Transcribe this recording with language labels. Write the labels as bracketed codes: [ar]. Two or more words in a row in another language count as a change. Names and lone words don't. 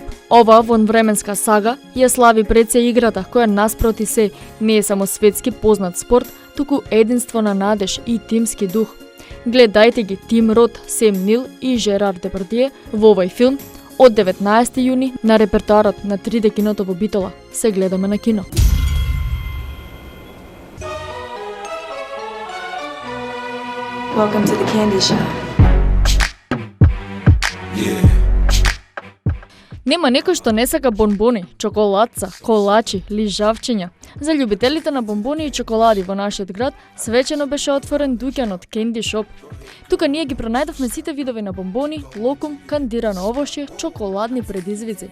[mk] Ова вонвременска сага ја слави пред се играта која наспроти се не е само светски познат спорт, туку единство на надеж и тимски дух. Гледајте ги Тим Рот, Сем Нил и Жерар Депардие во овој филм од 19 јуни на репертоарот на 3D киното во Битола. Се гледаме на кино. [en] Welcome to the candy shop. [mk] Нема некој што не сака бонбони, чоколадца, колачи, лижавчиња. За љубителите на бонбони и чоколади во нашиот град свечено беше отворен дуќанот Candy Shop. Тука ние ги пронајдовме сите видови на бонбони, локум, кандирано овошје, чоколадни предизвици.